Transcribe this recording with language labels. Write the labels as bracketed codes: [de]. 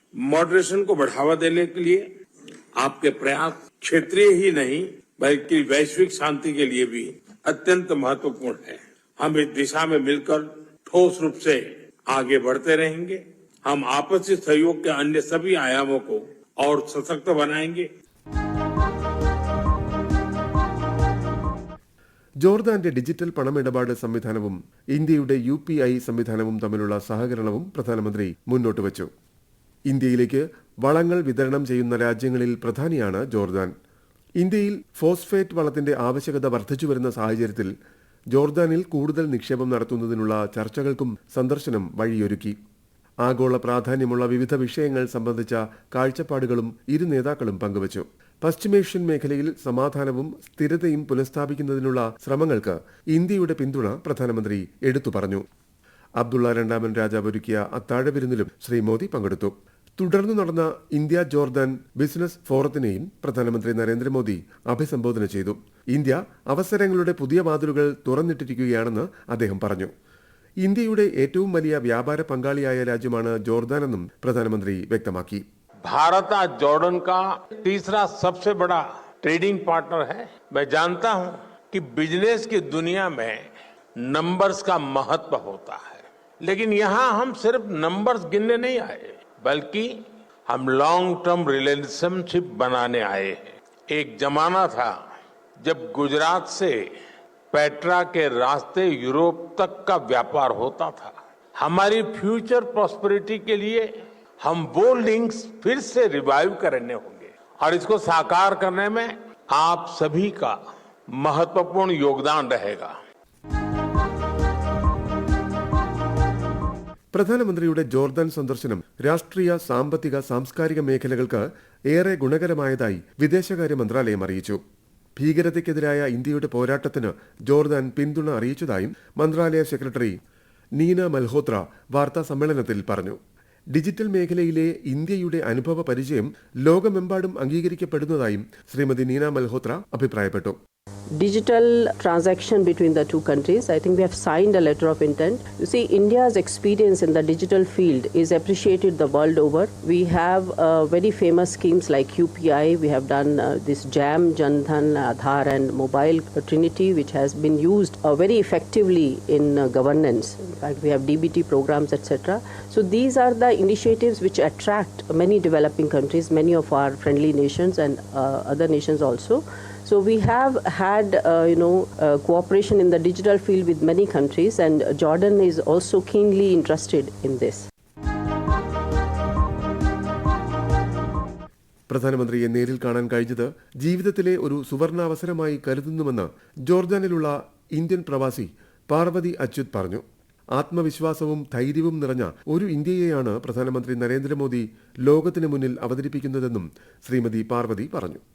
[hi] Moderation को बढ़ावा देने के लिए आपके प्रयास क्षेत्रीय ही नहीं बल्कि वैश्विक शांति के लिए भी अत्यंत महत्वपूर्ण है. हम इस दिशा में मिलकर ठोस रूप से आगे बढ़ते रहेंगे. हम आपसी सहयोग के अन्य सभी आयामों को और सशक्त बनाएंगे. [ml] ജോർദാന്റെ ഡിജിറ്റൽ പണമിടപാട് സംവിധാനവും ഇന്ത്യയുടെ UPI സംവിധാനവും തമ്മിലുള്ള സഹകരണവും പ്രധാനമന്ത്രി മുന്നോട്ട് വച്ചു. ഇന്ത്യയിലേക്ക് വളങ്ങൾ വിതരണം ചെയ്യുന്ന രാജ്യങ്ങളിൽ പ്രധാനിയാണ് ജോർദാൻ. ഇന്ത്യയിൽ ഫോസ്ഫേറ്റ് വളത്തിന്റെ ആവശ്യകത വർദ്ധിച്ചുവരുന്ന സാഹചര്യത്തിൽ ജോർദാനിൽ കൂടുതൽ നിക്ഷേപം നടത്തുന്നതിനുള്ള ചർച്ചകൾക്കും സന്ദർശനം വഴിയൊരുക്കി. ആഗോള പ്രാധാന്യമുള്ള വിവിധ വിഷയങ്ങൾ സംബന്ധിച്ച കാഴ്ചപ്പാടുകളും ഇരു നേതാക്കളും പങ്കുവച്ചു. പശ്ചിമേഷ്യൻ മേഖലയിൽ സമാധാനവും സ്ഥിരതയും പുനഃസ്ഥാപിക്കുന്നതിനുള്ള ശ്രമങ്ങൾക്ക് ഇന്ത്യയുടെ പിന്തുണ പ്രധാനമന്ത്രി എടുത്തു പറഞ്ഞു. അബ്ദുള്ള രണ്ടാമൻ രാജാവ് ഒരുക്കിയ അത്താഴവിരുന്നിലും ശ്രീ മോദി പങ്കെടുത്തു. തുടർന്നു നടന്ന ഇന്ത്യ ജോർദാൻ ബിസിനസ് ഫോറത്തിനെയും പ്രധാനമന്ത്രി നരേന്ദ്രമോദി അഭിസംബോധന ചെയ്തു. ഇന്ത്യ അവസരങ്ങളുടെ പുതിയ വാതിലുകൾ തുറന്നിട്ടിരിക്കുകയാണെന്ന് അദ്ദേഹം പറഞ്ഞു. ഇന്ത്യയുടെ ഏറ്റവും വലിയ വ്യാപാര പങ്കാളിയായ രാജ്യമാണ് ജോർദാനെന്നും പ്രധാനമന്ത്രി വ്യക്തമാക്കി. [hi] भारत आज जॉर्डन का तीसरा सबसे बड़ा ट्रेडिंग पार्टनर है. मैं जानता हूं कि बिजनेस की दुनिया में नंबर्स का महत्व होता है, लेकिन यहां हम सिर्फ नंबर्स गिनने नहीं आए बल्कि हम लॉन्ग टर्म रिलेशनशिप बनाने आए हैं. एक जमाना था जब गुजरात से पेट्रा के रास्ते यूरोप तक का व्यापार होता था. हमारी फ्यूचर प्रॉस्पेरिटी के लिए हम वो लिंक्स फिर से रिवाइव करने होंगे और इसको साकार करने में आप सभी का महत्वपूर्ण योगदान रहेगा. [ml] പ്രധാനമന്ത്രിയുടെ ജോർദാൻ സന്ദർശനം രാഷ്ട്രീയ, സാമ്പത്തിക, സാംസ്കാരിക മേഖലകൾക്ക് ഏറെ ഗുണകരമായതായി വിദേശകാര്യ മന്ത്രാലയം അറിയിച്ചു. ഭീകരതയ്ക്കെതിരായ ഇന്ത്യയുടെ പോരാട്ടത്തിന് ജോർദാൻ പിന്തുണ അറിയിച്ചതായും മന്ത്രാലയ സെക്രട്ടറി നീന മൽഹോത്ര വാർത്താ സമ്മേളനത്തിൽ പറഞ്ഞു. ഡിജിറ്റൽ മേഖലയിലെ ഇന്ത്യയുടെ അനുഭവ പരിചയം ലോകമെമ്പാടും അംഗീകരിക്കപ്പെടുന്നതായും ശ്രീമതി നീന മൽഹോത്ര അഭിപ്രായപ്പെട്ടു. [en] digital transaction between the two countries. I think we have signed a letter of intent. You see, India's experience in the digital field is appreciated the world over. We have very famous schemes like UPI. We have done this JAM, Jan Dhan, Aadhaar and Mobile Trinity, which has been used very effectively in governance. In fact, we have DBT programs, etc. So these are the initiatives which attract many developing countries, many of our friendly nations and other nations also. So we have had, cooperation in the digital field with many countries, and Jordan is also keenly interested in this. [ml] പ്രധാനമന്ത്രിയെ നേരിൽ കാണാൻ കഴിഞ്ഞത് ജീവിതത്തിലെ ഒരു സുവർണാവസരമായി കരുതുന്നുവെന്ന് ജോർദാനിലുള്ള Indian പ്രവാസി പാർവതി അച്യുത് പറഞ്ഞു. ആത്മവിശ്വാസവും ധൈര്യവും നിറഞ്ഞ ഒരു ഇന്ത്യയെയാണ് പ്രധാനമന്ത്രി നരേന്ദ്രമോദി ലോകത്തിന് മുന്നിൽ അവതരിപ്പിക്കുന്നതെന്നും ശ്രീമതി പാർവതി പറഞ്ഞു.